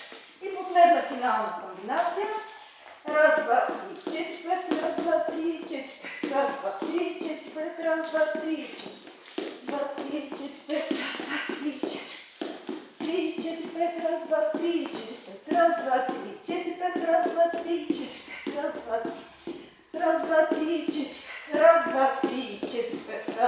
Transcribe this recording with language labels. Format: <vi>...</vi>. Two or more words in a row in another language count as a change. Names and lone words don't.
<bg>И последна финална комбинация. Раз, два, три, четири, пет, раз, два, три, четири, пет, раз, два, три, четири, пет, раз, два, три, четири, два, три, четири, пет, раз, два, три, четири, три, четири, пет, раз, два, три, четири, пет, раз, два, три, четири, пет, раз, два, три, четири, пет, раз, два, три, раз, два, три, четири, раз, два, три, четири, пет,</bg>